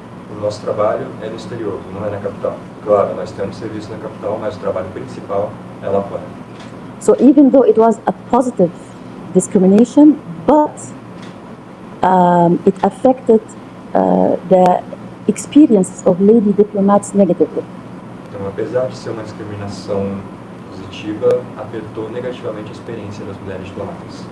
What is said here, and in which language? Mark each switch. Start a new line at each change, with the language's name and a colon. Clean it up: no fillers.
Portuguese: O nosso trabalho é no exterior, não é na capital. Claro, nós temos serviço na capital, mas o trabalho principal é lá fora.
English: So even though it was a positive discrimination, but it affected the experience of lady diplomats negatively.
Portuguese: Então, apesar de ser uma discriminação positiva, afetou negativamente a experiência das mulheres diplomatas.